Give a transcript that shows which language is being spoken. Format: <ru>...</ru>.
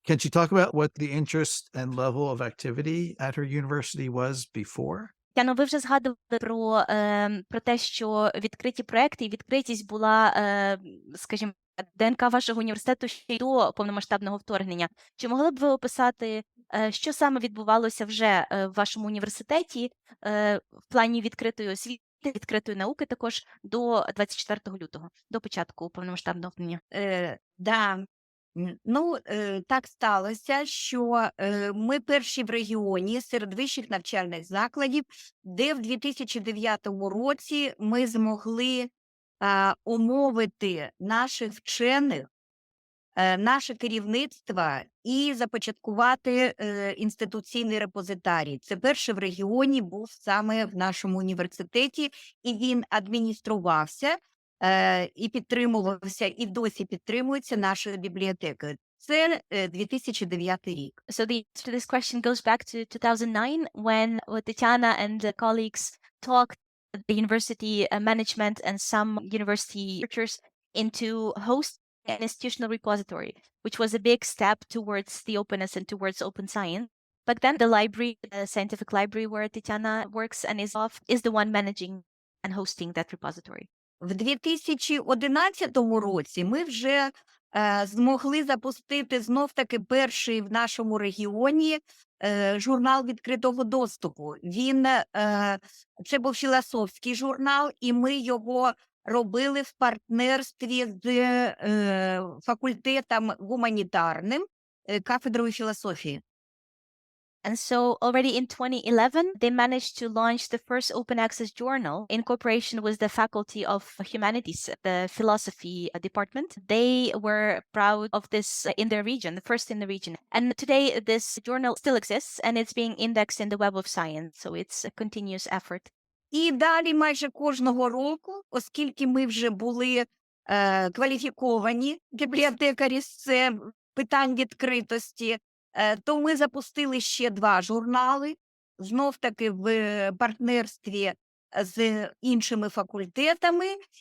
<en>Can she talk about what the interest and level of activity at her university was before?</en> <uk>Тетяно, ви вже згадували про те, що відкриті проекти і відкритість була, скажімо, ДНК вашого університету ще й до повномасштабного вторгнення. Чи могли б ви описати, що саме відбувалося вже в вашому університеті в плані відкритої освіти, відкритої науки також до 24 лютого, до початку повномасштабного вторгнення? Да. Ну, так сталося, що ми перші в регіоні серед вищих навчальних закладів, де в 2009 році ми змогли умовити наших вчених, наше керівництво і започаткувати інституційний репозитарій. Це перший в регіоні був саме в нашому університеті, і він адмініструвався і підтримувався, і досі підтримується нашою бібліотекою. Це 2009 рік.</uk> <en>So the answer to this question goes back to 2009 when Tetiana and colleagues talked the university management and some university researchers into hosting an institutional repository, which was a big step towards the openness and towards open science. Back then, the library, the scientific library where Tetiana works and is the one managing and hosting that repository.</en> <uk>В 2011 році ми вже змогли запустити знов-таки перший в нашому регіоні журнал відкритого доступу. Це був філософський журнал, і ми його робили в партнерстві з факультетом гуманітарним, кафедрою філософії.</uk> <en>And so already in 2011, they managed to launch the first open access journal in cooperation with the Faculty of Humanities, the philosophy department. They were proud of this in their region, the first in the region. And today this journal still exists and it's being indexed in the Web of Science. So it's a continuous effort.</en> <uk>І далі майже кожного року, оскільки ми вже були кваліфіковані бібліотекарі з питань відкритості, то ми запустили ще 2 журнали, знов-таки в партнерстві з іншими факультетами.</uk>